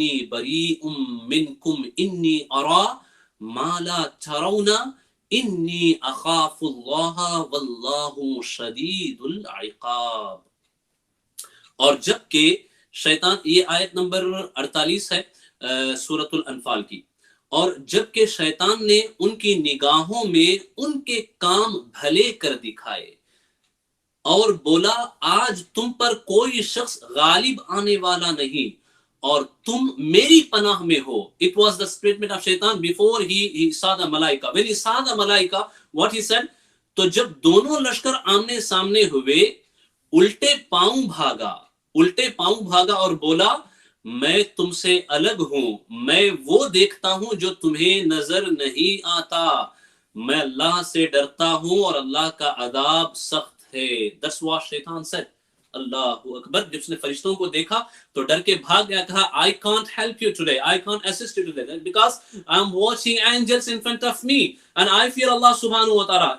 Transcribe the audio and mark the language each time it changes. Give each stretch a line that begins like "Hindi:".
Arabic: بَرِيءٌ مِّنكُمْ إِنِّي أَرَىٰ مَا لَا تَرَوْنَ إِنِّي أَخَافُ اللَّهَ وَاللَّهُ شَدِيدُ الْعِقَابِ۔
Urdu: اور جب کہ شیطان، یہ آیت نمبر 48 ہے سورۃ الانفال کی، اور جب کہ شیطان نے ان کی نگاہوں میں ان کے کام بھلے کر دکھائے اور بولا آج تم پر کوئی شخص غالب آنے والا نہیں اور تم میری پناہ میں ہو۔
English: It was the statement of Shaitan before he saw the malaika. When he saw the malaika, what he said?
Urdu: تو جب دونوں لشکر آمنے سامنے ہوئے، الٹے پاؤں بھاگا اور بولا میں تم سے الگ ہوں، میں وہ دیکھتا ہوں جو تمہیں نظر نہیں آتا۔ میں اللہ سے ڈرتا ہوں اور اللہ کا عذاب سخت ہے.
English: That's what شیطان said.
Urdu: اللہ اکبر. جب اس نے فرشتوں کو دیکھا تو ڈر کے بھاگ گیا, کہا
English: I can't help you today, I can't assist you today because I'm watching angels in front of me and I fear Allah subhanahu wa ta'ala.